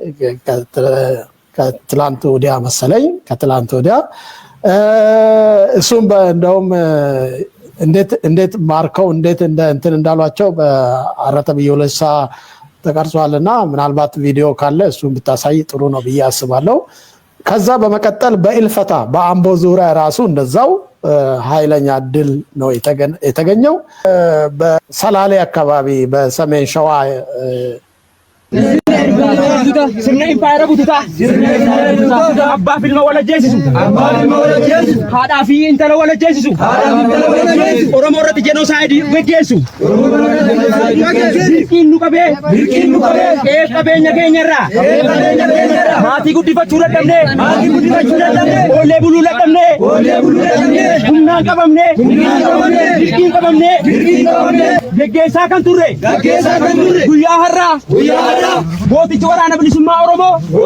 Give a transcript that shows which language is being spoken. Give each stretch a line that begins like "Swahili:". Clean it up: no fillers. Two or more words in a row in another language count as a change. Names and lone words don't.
Amharic: ከትላንት ወዲያ መሰለኝ ከትላንት ወዲያ እሱም እንደውም እንዴት ማርከው እንዴት እንትን እንዳሏቸው በአረተብ ይወለሳ ተቀርጿልና ምናልባት ቪዲዮ ካለ እሱን ብታሳይ ጥሩ ነው ብዬ አስባለሁ። ከዛ በመቀጠል በኢልፈታ በአምቦ ዙሪያ ራሱ እንደዛው ኃይለኛ ድል ነው የተገኘው። በሰላሌ አካባቢ በሰሜን ሸዋ
Oromo: sirna impaayera bututaa abbaa fi ilma wal ajjeesisu haadhaa fi intala wal ajjeesisu oromoo irratti jenosaayidii gaggeessu dirqiin nu qabee qabeenya keenya irraa maatii guddifachuu dadhabnee boollee buluu dadhabnee humnaan qabamnee dirqiin qabamnee Geggeessaa kan turre guyyaa har'aa mootichi waraana bilisummaa Oromoo